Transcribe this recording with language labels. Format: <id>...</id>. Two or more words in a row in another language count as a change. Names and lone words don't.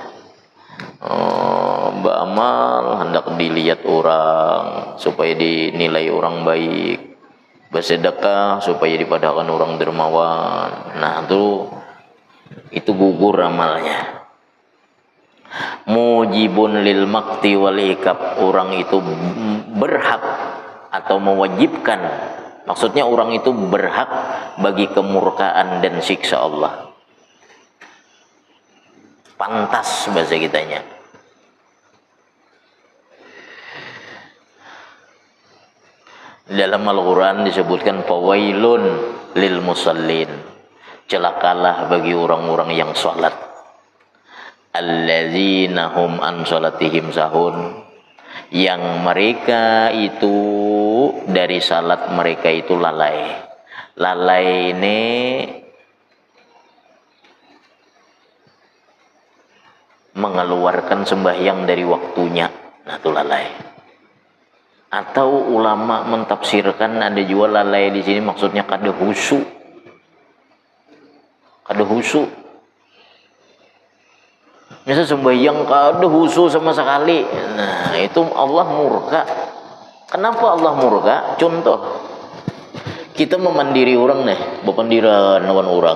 <id>Beramal hendak dilihat orang supaya dinilai orang baik, bersedekah supaya dipadakan orang dermawan. Nah itu gugur amalnya.</id> <ar>موجب للمقت والعقاب,</ar> <id>orang itu berhak atau mewajibkan, maksudnya orang itu berhak bagi kemurkaan dan siksa Allah. Pantas bahasa kitanya. Dalam Al-Quran disebutkan</id> <ar>فويل للمصلين,</ar> <id>celakalah bagi orang-orang yang sholat,</id> <ar>الذين هم عن صلاتهم ساهون,</ar> <id>yang mereka itu dari salat mereka itu lalai. Lalai ini mengeluarkan sembahyang dari waktunya. Nah itu lalai. Atau ulama mentafsirkan ada juga lalai di sini maksudnya kada husu.</id> <bjn>Kada husu.</bjn> <id>Misal sembahyang kada husu sama sekali. Nah, itu Allah murka. Kenapa Allah murka?</id> <bjn>Contoh, kita memandiri orang nih, bepandiran lawan orang.</bjn>